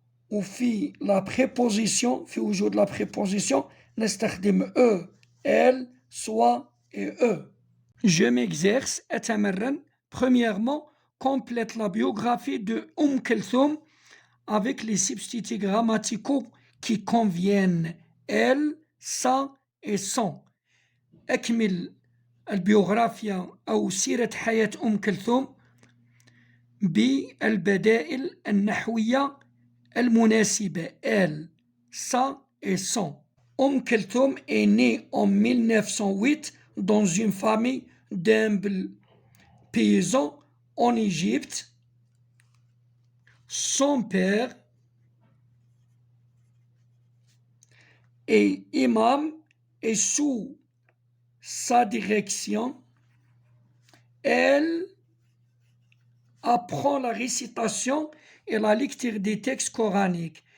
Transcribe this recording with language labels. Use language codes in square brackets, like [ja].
[ar] وفي [fr] la préposition [ar] في وجود [fr] la préposition [ar] نستخدم [fr] eux, elle, soi et eux. Je m'exerce, [ar] أتمرن. [fr] Premièrement, complète la biographie de Kulthum avec les substituts grammaticaux qui conviennent elle, ça et son. [ar] أكمل البيوغرافيا أو سيرة حياة كلثوم بالبدائل النحوية المناسبة [fr] elle, ça et son. Kulthum est née en 1908 dans une famille d'humbles paysans en Égypte. Son père est imam et sous sa direction, elle apprend la récitation et la lecture des textes coraniques.